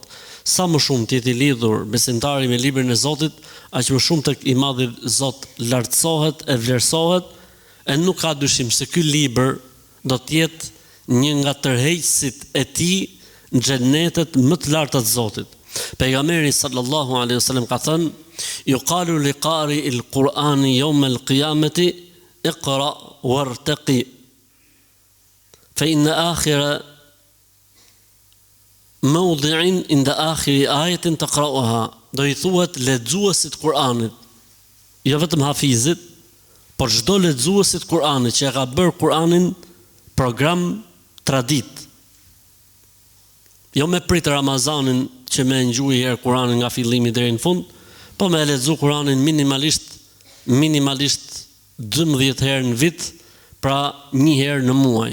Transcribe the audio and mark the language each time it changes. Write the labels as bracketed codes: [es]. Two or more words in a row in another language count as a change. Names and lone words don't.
[sq] Sa më shumë të jetë i lidhur besimtari me librin e Zotit, aq më shumë tek i madhi Zot lartësohet e vlerësohet, e nuk ka dyshim se ky libër do të jetë një nga tërheqësit e tij në xhenetet më të larta të Zotit. [ar] Pejgamberi صلى الله عليه وسلم [sq] ka thënë: [ar] "يقال لقارئ القرآن يوم القيامة اقرأ وارتق." فإن آخر موضع عند آخر آية تقرؤها. [sq] Do i thuhet lexuesit Kur'anit, jo vetëm hafizit, por çdo lexuesit Kur'anit që e ka bërë Kur'anin program tradit. Jo me prit Ramazanin që me ngjuaj herë Kur'anin nga fillimi deri në fund, po me lexu Kur'anin minimalisht 12 herë në vit, pra një herë në muaj.